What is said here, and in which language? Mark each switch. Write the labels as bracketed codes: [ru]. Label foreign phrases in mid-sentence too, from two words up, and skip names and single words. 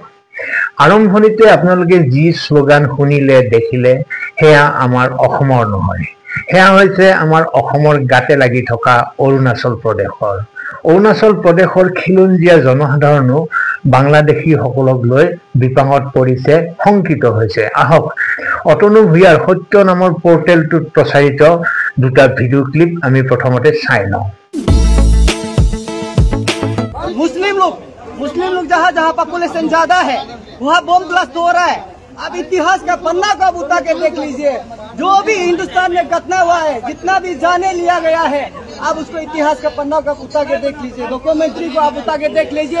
[as] আৰম্ভণিতে আপোনালোকে যি শ্লোগান শুনিলে দেখিলে সেয়া আমাৰ অসমৰ নহয়, সেয়া হৈছে আমাৰ অসমৰ গাতে লাগি থকা অৰুণাচল প্ৰদেশৰ। অৰুণাচল প্ৰদেশৰ খিলঞ্জীয়া জনসাধাৰণো বাংলাদেশীসকলক লৈ বিপাঙত পৰিছে, শংকিত হৈছে। আহক অতনু ভূঞাৰ সত্য নামৰ পৰ্টেলটোত প্ৰচাৰিত দুটা ভিডিঅ' ক্লিপ আমি প্ৰথমতে চাই লওঁ। [hi] मुस्लिम लोग जहाँ जहाँ पॉपुलेशन ज्यादा है वहाँ बम ब्लास्ट हो रहा है। अब इतिहास का पन्ना का उठा के देख लीजिए, जो भी हिंदुस्तान में घटना हुआ है, जितना भी जाने लिया गया है, अब उसको इतिहास का पन्ना का उठा के देख लीजिए, डॉक्यूमेंट्री को आप उठा के देख लीजिए।